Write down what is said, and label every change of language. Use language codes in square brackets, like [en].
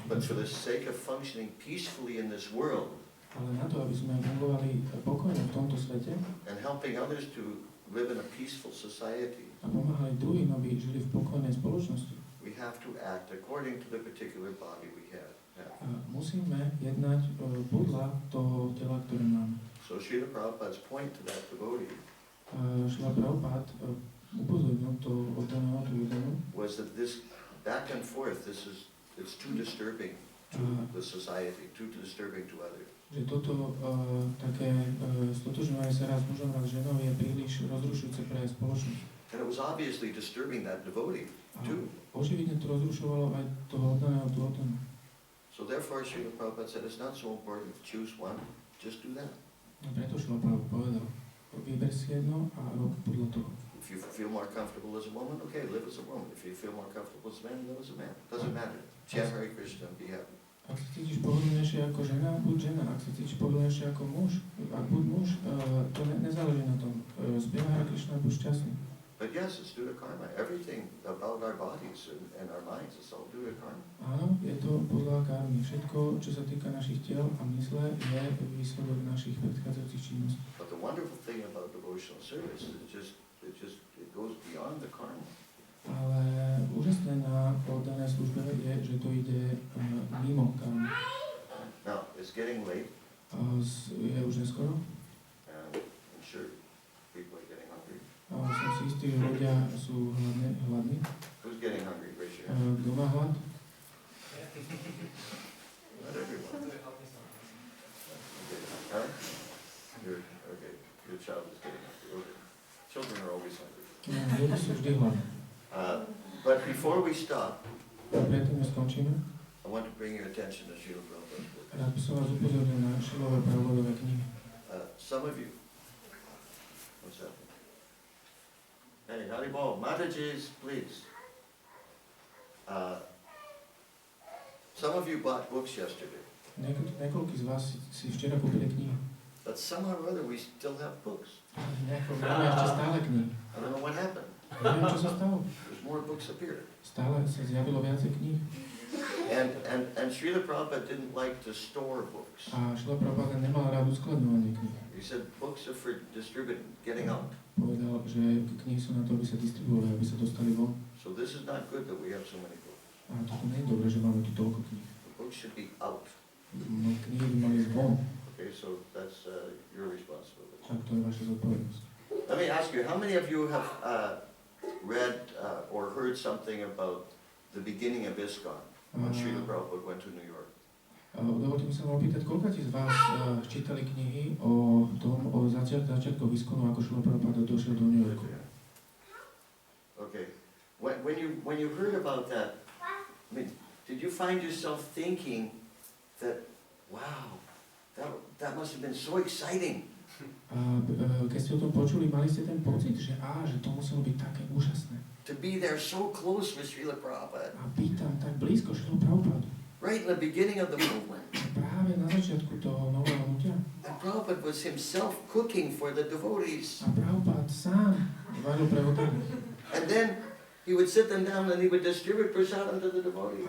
[en] But for the sake of functioning peacefully in this world, [sk] Ale na to, aby sme fungovali pokojne v tomto svete [en] and helping others to live in a peaceful society, [sk] a pomáhali druhým, aby žili v pokojnej spoločnosti, [en] we have to act according to the particular body we have. [sk] musíme jednať podľa toho tela, ktoré máme. [en] So Srila Prabhupada's point to that devotee [sk] Šrila Prabhupád upozornil to oddaného tú oddanú, [en] was that this back and forth, it's too disturbing to the society, too disturbing to others. [sk] že toto také stotožňovanie sa raz mužom, raz ženou je príliš rozrušujúce pre spoločnosť. [en] And it was obviously disturbing that devotee too. [sk] Očividne to rozrušovalo aj toho oddaného, tú oddanú. [en] So therefore Srila Prabhupada said it's not so important to choose one, just do that. [sk] A preto Šrila Prabhupada povedal, vyber si jedno a rob podľa toho. [en] If you feel more comfortable as a woman, okay, live as a woman. If you feel more comfortable as a man, live as a man. Doesn't matter. Chant Hare Krishna and be happy. [sk] Ak sa cítiš pohodlnejšie ako žena, buď žena. Ak sa cítiš pohodlnejšie ako muž, ak buď muž, to nezáleží na tom. Spievaj Hare Krishna a buď šťastný. [en] But yes, it's due to karma. Everything about our bodies and our minds is all due to karma. [sk] Áno, je to podľa karmy. Všetko, čo sa týka našich tiel a mysle, je výsledok našich predchádzajúcich činností. [en] But the wonderful thing about devotional service is it goes beyond the karma. [sk] Ale úžasné na oddanej službe je, že to ide mimo karmy. [en] Now, it's getting late, [sk] Je už neskoro. [en] and I'm sure people are getting hungry. [sk] Som si istý, že ľudia sú hladní. [en] Who's getting hungry? Raise your hand. [sk] Kto má hlad? [en] Not everyone. Okay. Huh? Okay. Your child is getting hungry. Okay. Children are always hungry. [sk] Ľudia sú vždy hladní. [en] But before we stop, [sk] Predtým, než skončíme, [en] I want to bring your attention to Srila Prabhupada's book. [sk] rád by som vás upozornil na Šrilové Prabhupadové knihy. [en] Some of you, what's that? Hey, Haribol, Mataji's, please. Some of you bought books yesterday, [sk] Niekoľkí z vás si včera kúpili knihy. [en] but somehow or other we still have books. [sk] Máme ešte stále knihy. [en] I don't know what happened. [sk] Neviem, čo sa stalo. [en] There's more books appeared. [sk] Stále sa zjavilo viacej kníh. [en] And Srila Prabhupada didn't like to store books. [sk] A Šrila Prabhupada nemal rád uskladňovanie kníh. [en] He said books are for distributing, getting out. [sk] Povedal, že knihy sú na to, aby sa distribuovali, aby sa dostali von. [en] So this is not good that we have so many books. [sk] A toto nie je dobré, že máme tu toľko kníh. [en] The books should be out. [sk] No, knihy by mali ísť von. [en] Okay, so that's your responsibility. [sk] Tak to je vaša zodpovednosť. [en] Let me ask you, how many of you have read or heard something about the beginning of ISKCON when Srila Prabhupada went to New York? [sk] Dovolte mi sa vám opýtať, koľko z vás čítali knihy o tom, o začiatkoch ISKCONu, ako Srila Prabhupada došiel do New Yorku? [en] Okay. When you heard about that, I mean, did you find yourself thinking that, wow, that must have been so exciting? [sk] Keď ste o tom počuli, mali ste ten pocit, že to muselo byť také úžasné. [en] To be there so close with Srila Prabhupada. [sk] A byť tam tak blízko Srilu Prabhupádu. [en] Right in the beginning of the movement. [sk] Práve na začiatku toho nového hnutia. [en] And Prabhupada was himself cooking for the devotees. [sk] A Prabhupád sám varil pre oddaných. [en] And then he would sit them down and he would distribute prasadam to the devotees.